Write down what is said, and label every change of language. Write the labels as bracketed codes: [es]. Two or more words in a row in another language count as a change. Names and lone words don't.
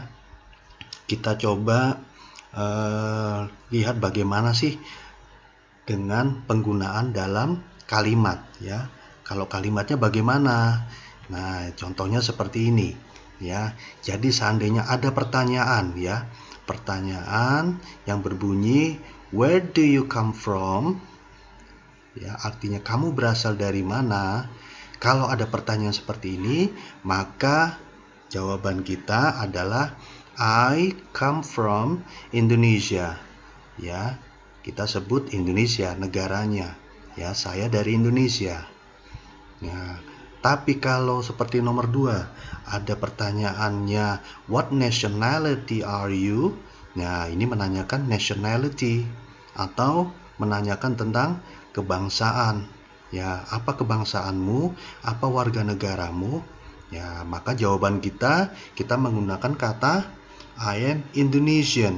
[id] Kita coba lihat bagaimana sih dengan penggunaan dalam kalimat ya. Kalau kalimatnya bagaimana? Nah, contohnya seperti ini ya. Jadi seandainya ada pertanyaan ya, pertanyaan yang berbunyi [en] where do you come from? [id] Ya, artinya kamu berasal dari mana? Kalau ada pertanyaan seperti ini, maka jawaban kita adalah [en] I come from Indonesia. [id] Ya, kita sebut Indonesia negaranya. Ya, saya dari Indonesia. Ya, tapi kalau seperti nomor 2, ada pertanyaannya [en] what nationality are you? [id] Nah, ini menanyakan nationality atau menanyakan tentang kebangsaan. Ya, apa kebangsaanmu? Apa warga negaramu? Ya, maka jawaban kita menggunakan kata [en] I am Indonesian.